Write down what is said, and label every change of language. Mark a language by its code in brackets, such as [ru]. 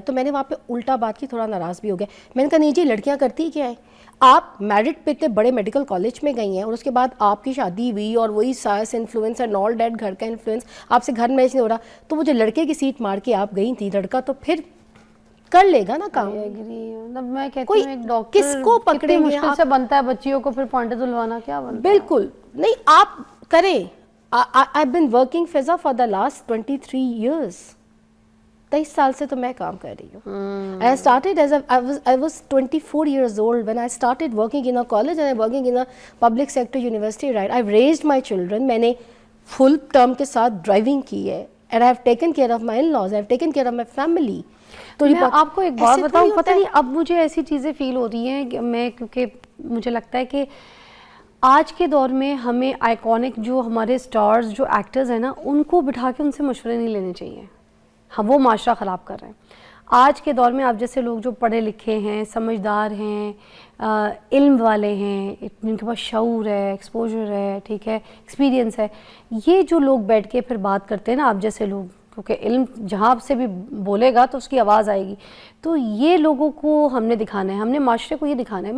[ur] تو میں نے وہاں پہ الٹا بات کی, تھوڑا ناراض بھی ہو گیا. میں نے کہا نہیں جی لڑکیاں کرتی کیا ہیں, آپ میرٹ پہ اتنے بڑے میڈیکل کالج میں گئی ہیں اور اس کے بعد آپ کی شادی ہوئی اور وہی ساس انفلوئنس [en] and all that, [ur] گھر کا انفلوئنس آپ سے گھر میچ نہیں ہو رہا, تو وہ جو لڑکے کی سیٹ مار کے آپ گئی تھی, لڑکا تو پھر کر لے گا نا کام. مطلب میں کہتی ہوں ایک ڈاکٹر کس کو پکڑیں گے, مشکل سے بنتا ہے بچیوں کو پھر پوائنٹ دلوانا, کیا بنتا ہے. بالکل نہیں آپ کریں. [en] I've been working فضا for the last 23 years. [ur] 23 سال سے تو میں کام کر رہی ہوں. [en] I started as I was 24 years old when I started working in a college and I'm working in a public sector university, right? I've raised my children. [ur] میں نے full term کے ساتھ ڈرائیونگ کی ہے [en] and I've taken care of my in-laws, I've taken care of my family. [ur] تو میں آپ کو ایک بات بتاؤں, پتہ نہیں اب مجھے ایسی چیزیں فیل ہو رہی ہیں کہ میں, کیونکہ مجھے لگتا ہے کہ آج کے دور میں ہمیں آئیکونک جو ہمارے سٹارز جو ایکٹرز ہیں نا, ان کو بٹھا کے ان سے مشورے نہیں لینے چاہیے. ہم وہ معاشرہ خراب کر رہے ہیں. آج کے دور میں آپ جیسے لوگ جو پڑھے لکھے ہیں, سمجھدار ہیں, علم والے ہیں, جن کے پاس شعور ہے, ایکسپوجر ہے, ٹھیک ہے, ایکسپیرینس ہے, یہ جو لوگ بیٹھ کے پھر بات کرتے ہیں نا آپ جیسے لوگ, کیونکہ علم جہاں سے بھی بولے گا تو اس کی آواز آئے گی, تو یہ لوگوں کو ہم نے دکھانا ہے, ہم نے معاشرے کو یہ دکھانا ہے.